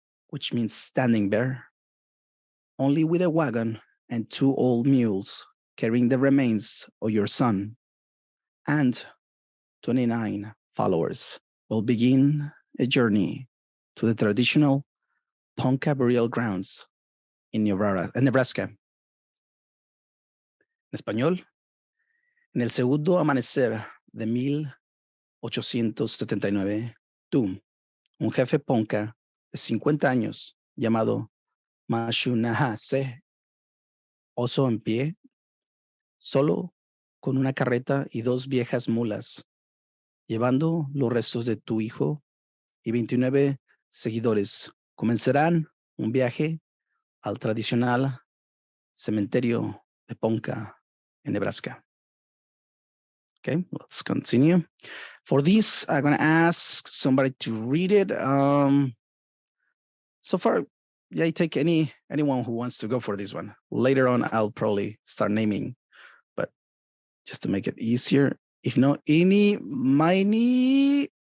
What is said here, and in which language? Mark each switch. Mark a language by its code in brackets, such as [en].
[en] which means standing bear, only with a wagon and 2 old mules carrying the remains of your son, and 29 followers will begin a journey to the traditional Ponca burial grounds in Niobrara, Nebraska. [es] En español, en el segundo amanecer de 1879, tú, un jefe Ponca de 50 años llamado Mashunahase, oso en pie, solo con una carreta y 2 viejas mulas, llevando los restos de tu hijo y 29 seguidores, comenzarán un viaje al tradicional cementerio de Ponca in Nebraska. [en] Okay, let's continue. For this, I'm going to ask somebody to read it. So far, yeah, take anyone who wants to go for this one. Later on, I'll probably start naming, but just to make it easier. If not, Miney.